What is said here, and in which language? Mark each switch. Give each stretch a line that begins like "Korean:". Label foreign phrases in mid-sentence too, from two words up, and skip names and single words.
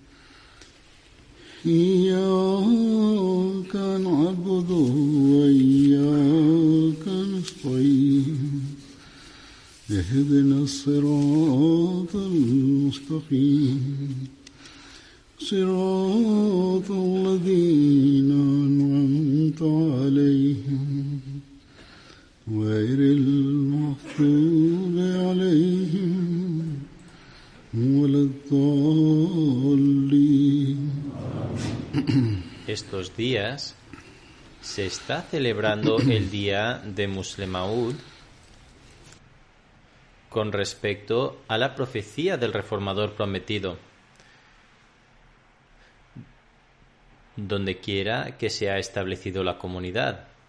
Arabic: إياك نعبد وإياك نستعين اهدنا الصراط المستقيم صراط الذين أنعمت عليهم غير المغضوب عليهم ولا الضالين.
Spanish: Estos días se está celebrando el día de Muslemaud con respecto a la profecía del reformador prometido. Donde quiera que se ha establecido la comunidad.